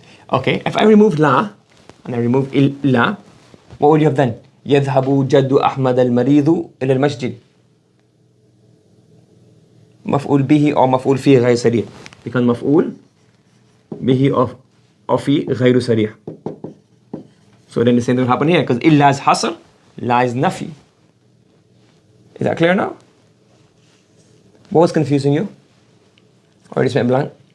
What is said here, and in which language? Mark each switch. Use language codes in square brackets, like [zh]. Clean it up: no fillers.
[en] Okay, if I remove la and I remove illa, what would you have done? [ar] يذهب جد أحمد المريض إلى المسجد. مفعول به or مفعول فيه غير صريح. Because مفعول به or فيه غير صريح. [en] So then the same thing will happen here because illa is hasr, la is nafi. Is that clear now? What was confusing you? Or just went blank?